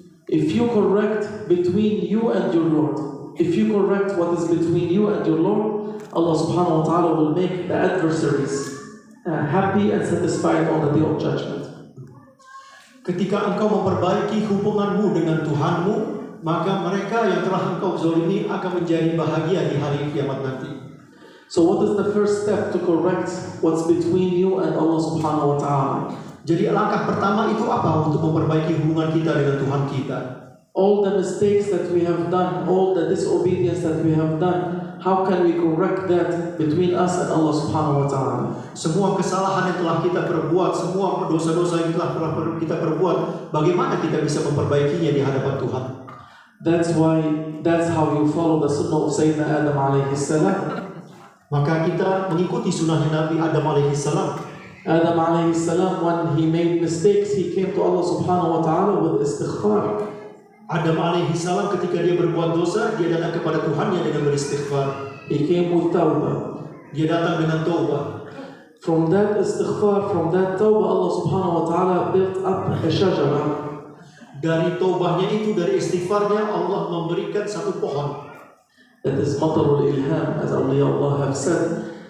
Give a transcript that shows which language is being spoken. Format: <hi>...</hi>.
<en>If you correct between you and your Lord, if you correct what is between you and your Lord, Allah subhanahu wa ta'ala will make the adversaries happy and satisfied on the day of judgment.</en> <id>Ketika engkau memperbaiki hubunganmu dengan Tuhanmu, maka mereka yang telah engkau zalimi akan menjadi bahagia di hari kiamat nanti.</id> <en>So what is the first step to correct what's between you and Allah subhanahu wa ta'ala?</en> <id>Jadi langkah pertama itu apa untuk memperbaiki hubungan kita dengan Tuhan kita?</id> <en>All the mistakes that we have done, all the disobedience that we have done, how can we correct that between us and Allah subhanahu wa ta'ala?</en> <id>Semua kesalahan yang telah kita perbuat, semua dosa-dosa yang telah kita perbuat, bagaimana kita bisa memperbaikinya di hadapan Tuhan?</id> <en>That's how you follow the sunnah of Sayyidina Adam alayhi salam.</en> <id>Maka kita mengikuti sunnahnya Nabi Adam alaihi salam.</id> <en>Adam alayhi salam, when he made mistakes, he came to Allah subhanahu wa ta'ala with istighfar.</en> <id>Adam alaihi salam ketika dia berbuat dosa, dia datang kepada Tuhannya dengan beristighfar.</id> <en>He came with tawbah.</en> <id>Dia datang dengan taubah.</id> <en>From that istighfar, from that tawbah, Allah subhanahu wa ta'ala built up a shajara.</en> <id>Dari taubahnya itu, dari istighfarnya, Allah memberikan satu pohon.</id> <en>That is matarul ilham, as awliya Allah have said.</en>